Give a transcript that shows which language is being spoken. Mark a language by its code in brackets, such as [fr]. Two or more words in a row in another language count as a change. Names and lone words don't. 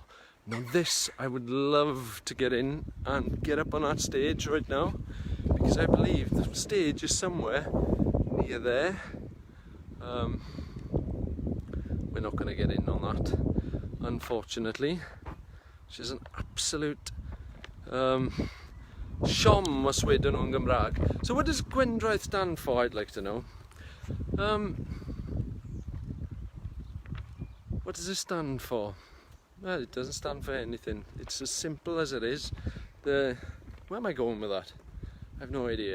[en] Now this, I would love to get in and get up on that stage right now, because I believe the stage is somewhere near there. We're not going to get in on that, unfortunately, which is an absolute [cy] siom os wedyn nhw'n Gymraeg. [en] So what does Gwendraeth stand for, I'd like to know. What does it stand for? Well, it doesn't stand for anything. It's as simple as it is. Where am I going with that? I have no idea.